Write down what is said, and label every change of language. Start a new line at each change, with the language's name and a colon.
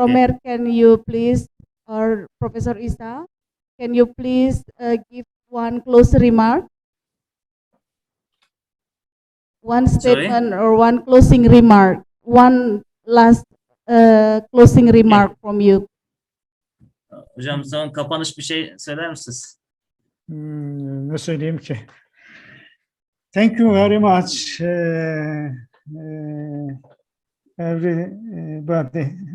English: Omer, can you please, or Professor Isa, can you please give one closing remark? One statement or one closing remark. One last closing remark from you.
Turkish: Hocam son kapanış bir şey söyler misiniz? Ne söyleyeyim ki?
English: Thank you very much, everybody.